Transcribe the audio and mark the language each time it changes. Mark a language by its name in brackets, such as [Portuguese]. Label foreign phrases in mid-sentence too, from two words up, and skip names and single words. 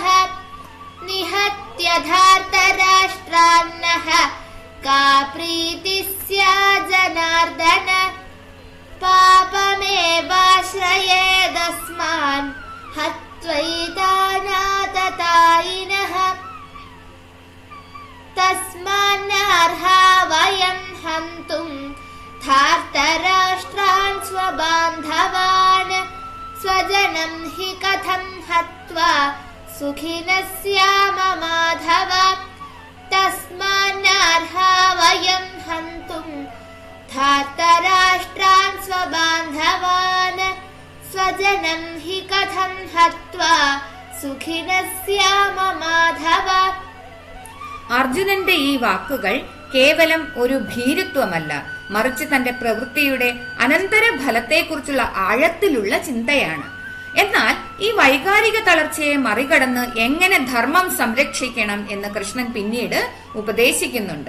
[Sanskrit] നിഹത്യ ധാർതരാഷ്ട്രാന്നഃ കാ പ്രീതിഃ സ്യാത് ജനാർദ്ദന പാപമേവാശ്രയേദസ്മാൻ ഹത്വൈതാനാതതായിനഃ. തസ്മാന്നർഹാ വയം ഹന്തും धार्तराष्ट्रान् स्वबान्धवान् स्वजनं हि कथं हत्वा सुखिनः स्याम माधव तस्मान्नार्हा वयं हन्तुं धार्तराष्ट्रान् स्वबान्धवान् स्वजनं हि कथं हत्वा सुखिनः स्याम माधव. [Malayalam] അർജുനന്റെ ഈ വാക്കുകൾ കേവലം ഒരു ഭീരുത്വമല്ല, മറിച്ച് തന്റെ പ്രവൃത്തിയുടെ അനന്തര ഫലത്തെക്കുറിച്ചുള്ള ആഴത്തിലുള്ള ചിന്തയാണ്. എന്നാൽ ഈ വൈകാരിക തളർച്ചയെ മറികടന്ന് എങ്ങനെ ധർമ്മം സംരക്ഷിക്കണം എന്ന് കൃഷ്ണൻ പിന്നീട് ഉപദേശിക്കുന്നുണ്ട്.